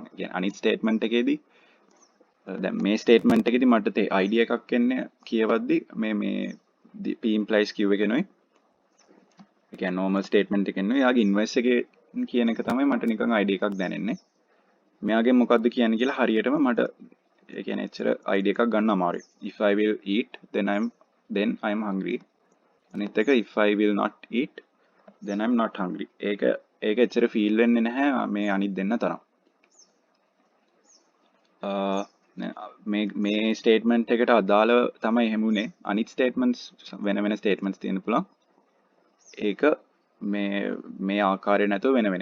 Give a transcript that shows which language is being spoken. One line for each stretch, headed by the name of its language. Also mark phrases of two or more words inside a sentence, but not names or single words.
Sinhala: කියන්නේ අනිත් ස්ටේට්මන්ට් එකේදී දැන් මේ ස්ටේට්මන්ට් එකේදී මට අයිඩියා එකක් එන්නේ කියවද්දි මේ
English: P implies Q
Sinhala: එකනොයි ඒ කියන්නේ
English: normal statement
Sinhala: එකෙන් නෙවෙයි යාගේ inverse එකේ කියන එක තමයි මට නිකන් idea එකක් දැනෙන්නේ. මෙයාගෙන් මොකද්ද කියන්නේ කියලා හරියටම මට ඒ කියන්නේ එච්චර idea එකක් ගන්න අමාරුයි.
English: If I will eat then I'm hungry.
Sinhala: අනිත් එක
English: if I will not eat then I'm not hungry.
Sinhala: ඒක එච්චර feel වෙන්නේ නැහැ මේ අනිත් දෙන්න තරම්. මේ statement එකට අදාළ තමයි එහෙම උනේ. අනිත් statements වෙන statements තියෙන්න පුළුවන්. ඒක මේ ආකාරය නැතුව වෙන වෙන.